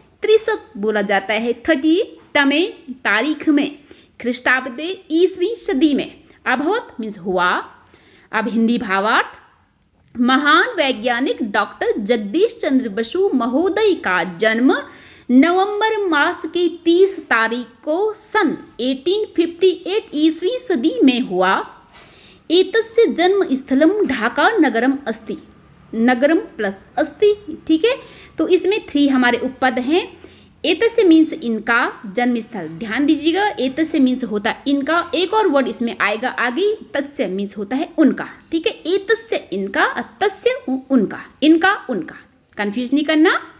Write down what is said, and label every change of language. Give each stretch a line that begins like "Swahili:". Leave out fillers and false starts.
Hindi: 30 बोला जाता है 30 तारीख में, ख्रीष्टाब्दे ईसवी सदी में, अभवत मीन्स हुआ। अब हिंदी भावार्थ। महान वैज्ञानिक डॉक्टर जगदीश चंद्र बसु महोदय का जन्म नवंबर मास की 30 तारीख को सन 1858 ईसवी सदी में हुआ।
Sanskrit: एतस्य जन्म स्थलम ढाका नगरम अस्ति। नगरम प्लस अस्ति,
Hindi: ठीक है। तो इसमें 3 हमारे उपपद हैं। एतस्य मीन्स इनका जन्म स्थल, ध्यान दीजिएगा। एतस्य मीन्स होता है इनका, एक और वर्ड इसमें आएगा आगे, तस्य मीन्स होता है उनका, ठीक है। एतस्य इनका, तस्य उनका, इनका उनका, कंफ्यूज नहीं करना।